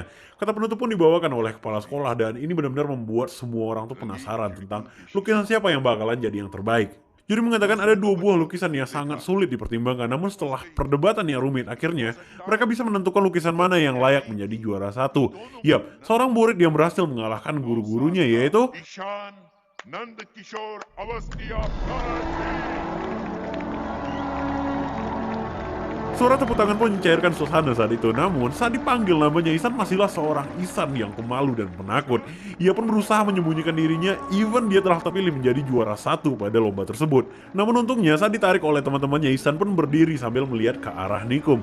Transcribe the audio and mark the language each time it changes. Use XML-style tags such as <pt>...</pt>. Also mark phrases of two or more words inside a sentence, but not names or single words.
<id>Kata penutup pun dibawakan oleh kepala sekolah dan ini benar-benar membuat semua orang tuh penasaran tentang lukisan siapa yang bakalan jadi yang terbaik. Juri mengatakan ada 2 buah lukisan yang sangat sulit dipertimbangkan, namun setelah perdebatan yang rumit, akhirnya mereka bisa menentukan lukisan mana yang layak menjadi juara 1. Yap, seorang murid yang berhasil mengalahkan guru-gurunya yaitu ईशान नंद किशोर अवस्थिया भारती Suara tepuk tangan pun mencairkan suasana saat itu. Namun, saat dipanggil namanya, Isan masihlah seorang Isan yang pemalu dan penakut. Ia pun berusaha menyembunyikan dirinya, even dia telah terpilih menjadi juara 1 pada lomba tersebut. Namun untungnya, saat ditarik oleh teman-temannya, Isan pun berdiri sambil melihat ke arah Nikom.</id>